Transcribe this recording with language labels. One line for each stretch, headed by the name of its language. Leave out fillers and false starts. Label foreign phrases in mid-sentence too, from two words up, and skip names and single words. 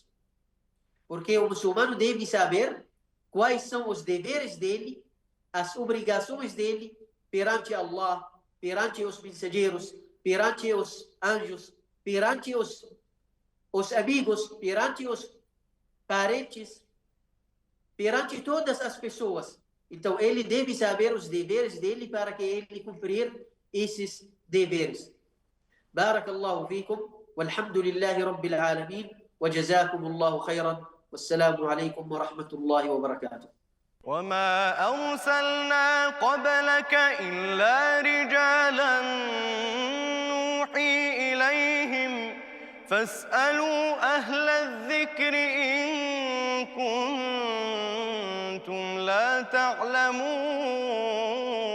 Portuguese: Porque o muçulmano deve saber quais são os deveres dele, as obrigações dele perante Allah, perante os mensageiros, perante os anjos, perante os amigos, perante os parentes, perante todas as pessoas. Então, ele deve saber os deveres dele para que ele cumprir esses deveres.
Arabic: بارك الله فيكم والحمد لله رب العالمين وجزاكم الله خيرا والسلام عليكم ورحمة الله وبركاته. وما أرسلنا قبلك إلا رجالا نوحي إليهم فاسألوا أهل الذكر إن كنتم لا تعلمون